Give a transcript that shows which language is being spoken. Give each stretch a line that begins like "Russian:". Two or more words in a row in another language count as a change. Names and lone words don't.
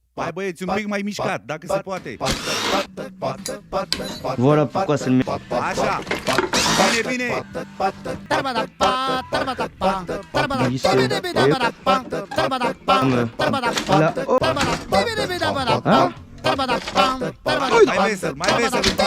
Romanian: Hai băieți, un pic mai mișcat, dacă se poate.
French: Voilà pourquoi c'est le meilleur.
Romanian: Așa. Bine, bine. Mai vesel, mai vesel.